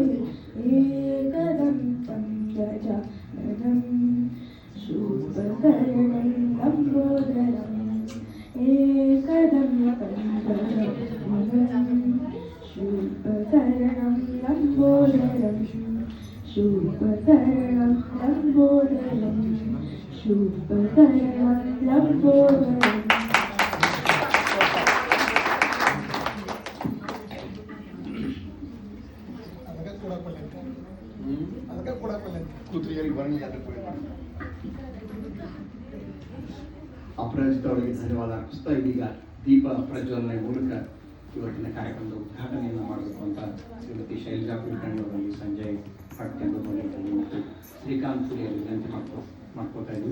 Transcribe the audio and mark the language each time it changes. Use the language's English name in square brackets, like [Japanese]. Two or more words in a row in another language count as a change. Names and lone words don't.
[Sanskrit] एकदन्तं गजाननं शूर्पकर्णं लम्बोदरम् एकदन्तं गजाननं शूर्पकर्णं लम्बोदरम् शूर्पकर्णं लम्बोदरम् शूर्पकर्णं लम्बोदरम् [Kannada] ಅಪರಾಜಿತ ಅವರಿಗೆ ಧನ್ಯವಾದ ಅರ್ಪಿಸ್ತಾ ಇದೀಗ ದೀಪ ಪ್ರಜ್ವಲನೆ ಮೂಲಕ ಇವತ್ತಿನ ಕಾರ್ಯಕ್ರಮದ ಉದ್ಘಾಟನೆಯನ್ನು ಮಾಡಬೇಕು ಅಂತ ಶ್ರೀಮತಿ ಶೈಲಜಾ ಕುಲಕರ್ಣಿ ಅವರಲ್ಲಿ ಸಂಜಯ್ ಪಟ್ಕೆಂದು ಮತ್ತು ಶ್ರೀಕಾಂತ್ ಪುರಿಯಲ್ಲಿ ವಿನಂತಿ ಮಾಡ್ಕೋತಾ ಇದ್ವಿ.